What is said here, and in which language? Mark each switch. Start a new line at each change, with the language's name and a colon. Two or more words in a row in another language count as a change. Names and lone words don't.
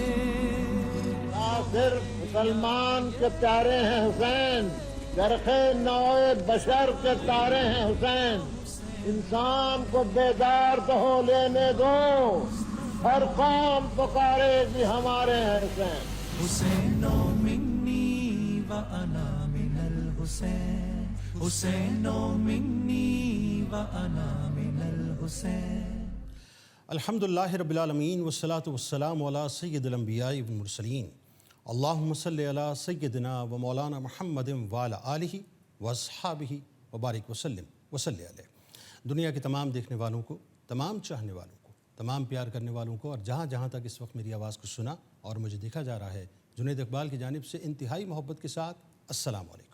Urdu: صرف مسلمان کے پیارے ہیں حسین، گرخ نوع بشر کے تارے ہیں حسین۔ انسان کو بیدار تو ہو لینے دو، ہر قوم پکارے گی ہمارے ہیں حسین۔
Arabic: حسین منی و انا من الحسین، حسین منی و انا من الحسین۔ الحمدللہ رب العالمین والصلاة والسلام علی سید الانبیاء والمرسلین، اللہم صلی علی سیدنا و مولانا محمد وعلی آلہ واصحابہ وبارک وسلم وصلی علیہ۔
Urdu: دنیا کے تمام دیکھنے والوں کو، تمام چاہنے والوں کو، تمام پیار کرنے والوں کو، اور جہاں جہاں تک اس وقت میری آواز کو سنا اور مجھے دیکھا جا رہا ہے، جنید اقبال کی جانب سے انتہائی محبت کے ساتھ
Arabic: السلام علیکم۔